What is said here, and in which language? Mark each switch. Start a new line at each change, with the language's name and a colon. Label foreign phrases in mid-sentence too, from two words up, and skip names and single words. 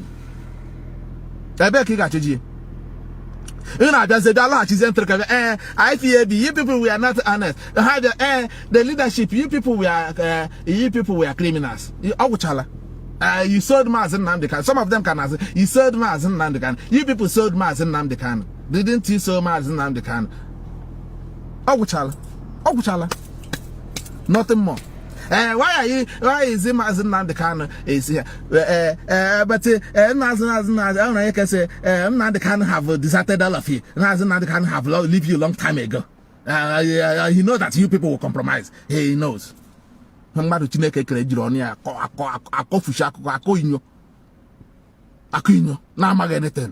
English: IPAB, you people we are not honest. The leadership, you people we are criminals. You sold Mazi Nnamdi Kanu. Some of them can answer. You sold Mazi Nnamdi Kanu. You people sold Mazi Nnamdi Kanu. Didn't you sell Mazi Nnamdi Kanu? Nothing more. Why is it Mazi Nnamdi Kanu is here? But Nnamdi Kanu have deserted all of you. Nnamdi Kanu have leave you a long time ago. He knows that you people will compromise. He knows. Anything.